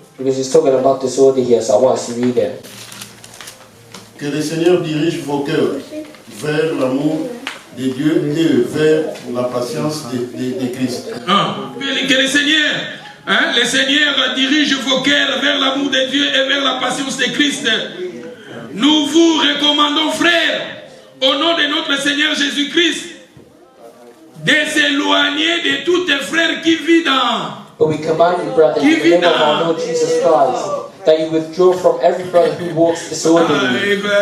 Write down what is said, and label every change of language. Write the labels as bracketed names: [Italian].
[English] Because he's talking about disorder here, so I want us to read it. [French] Que le Seigneur dirige vos cœurs vers l'amour de Dieu et vers la patience de Christ. Que le Seigneur dirige vos cœurs vers l'amour de Dieu et vers la patience de Christ. Nous vous recommandons, frères, au nom de notre Seigneur Jésus-Christ, de s'éloigner de tous tes frères qui vivent dans... [English] But we command you, brethren, in the name of our Lord Jesus Christ, that you withdraw from every brother who walks disorderly.